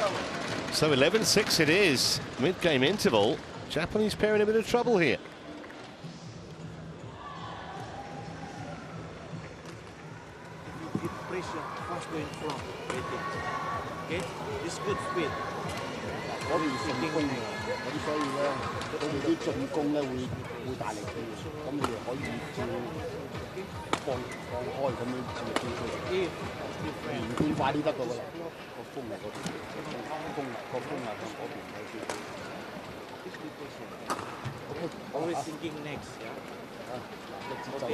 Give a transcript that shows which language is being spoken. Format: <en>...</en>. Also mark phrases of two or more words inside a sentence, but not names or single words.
<en>So 11-6 it is, mid-game interval. Japanese pair in a bit of trouble here. Keep pressure, fast going from. Okay, this good speed.</en> <yue>嗰邊順攻嘅，咁所以咧，佢哋啲進攻咧會大力啲，咁你哋可以照放開咁樣照出嚟，連貫快啲得到㗎啦。個風嚟嗰邊，個風向嗰邊睇住。</yue> <en>Always thinking next, yeah? Okay,</en>